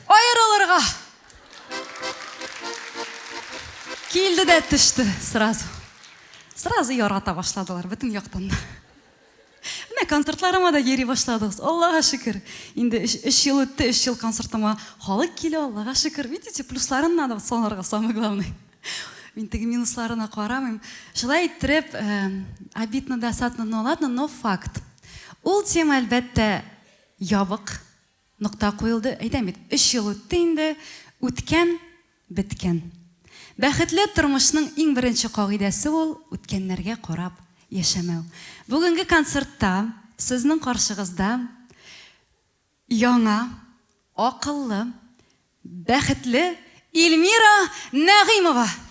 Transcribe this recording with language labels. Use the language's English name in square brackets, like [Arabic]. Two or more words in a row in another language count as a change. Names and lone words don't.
[Tatar] Аерылырга. Килде дә төште сразу. Сразу ярата башладылар бөтен яктан. Менә концертларыма да йөри башладыгыз. Аллага шөкер. Инде 3 ел үтте, 3 ел концертыма халык килә, Аллага шөкер. [Russian] Видите, плюсларын надо санарга, самое главное. [Tatar] Мин теге минусларына карамыйм. Шулай иттереп, [Russian] обидно, досадно, но ладно, но факт. [Tatar] Ул тема әлбәттә ябык, нокта куелды. Әйтәм бит, 3 ел үтте инде, үткән, биткән. Бәхетле тормышның иң беренче кагыйдәсе ул үткәннәргә карап яшәмәү. Бүгенге концертта сезнең каршыгызда яңа, акыллы, бәхетле Эльмира Нәгыймова.